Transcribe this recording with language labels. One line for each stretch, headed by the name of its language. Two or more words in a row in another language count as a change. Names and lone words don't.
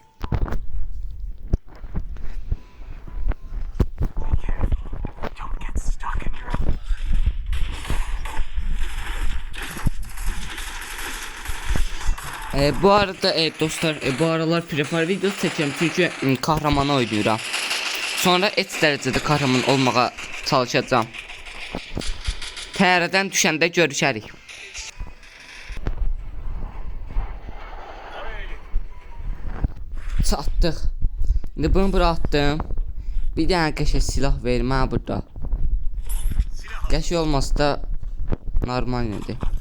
Turkish: Bu arada dostlar bu aralar Free Fire videosu çekiyorum çünkü kahramanı oynuyorum. Sonra et derecede kahraman olmağa çalışacağım.
Azerbaijani: Təyyarədən düşəndə görüşərik. Çatdıq. İndi bunu bura atdım. Bir dənə qəşəng silah verim ha burada. Qəşəng olmasa da normal idi.